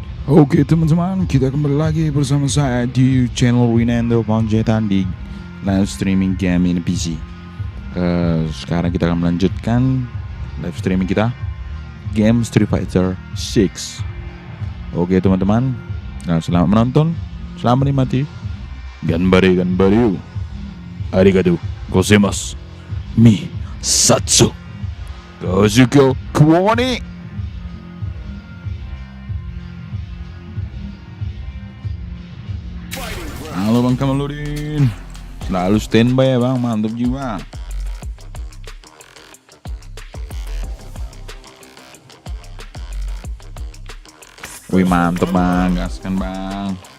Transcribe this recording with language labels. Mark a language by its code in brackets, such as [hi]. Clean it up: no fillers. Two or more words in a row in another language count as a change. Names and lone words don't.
[id] Oke teman-teman, kita kembali lagi bersama saya di channel Winando Ponjetan di [en] live streaming [id] game ini PC. Sekarang kita akan melanjutkan [en] live streaming [id] kita game Street Fighter 6. Oke teman-teman, nah, selamat menonton, selamat menikmati. [ja] 頑張れ ありがとうございます. Mi satsu Kazuko Kuoni. [id] Halo Bang Kamaludin, selalu standby ya Bang, mantap juga. Wih mantep Bang, gaskan Bang.